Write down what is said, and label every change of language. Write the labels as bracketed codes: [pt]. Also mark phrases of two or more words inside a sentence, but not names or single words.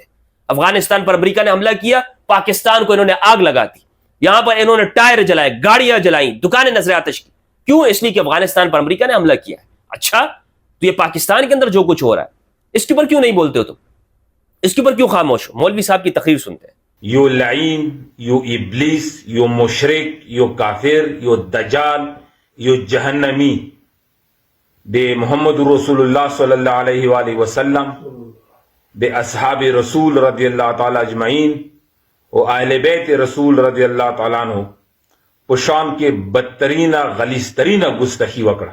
[ur] افغانستان پر امریکہ نے حملہ کیا، پاکستان کو انہوں نے آگ لگا دی، یہاں پر انہوں نے ٹائر جلائے، گاڑیاں جلائیں، دکانیں نظر آتش کی. کیوں؟ اس لیے کہ افغانستان پر امریکہ نے حملہ کیا ہے. اچھا تو یہ پاکستان کے اندر جو کچھ ہو رہا ہے اس کے اوپر کیوں نہیں بولتے ہو تم؟ اس کے اوپر کیوں خاموش ہو؟ مولوی صاحب کی تقریر سنتے ہیں. [ps] یو لعین، یو ابلیس، یو مشرک، یو کافر، یو دجال، یو جہنمی دے [ar] محمد رسول اللہ صلی اللہ علیہ وآلہ وسلم، [ps] دے اصحاب رسول [ar] رضی اللہ تعالی اجمعین [ps] و اہل بیت رسول [ar] رضی اللہ تعالیٰ عنہ [ps] پشام کے بدترین غلیظترین گستاخی وکڑا.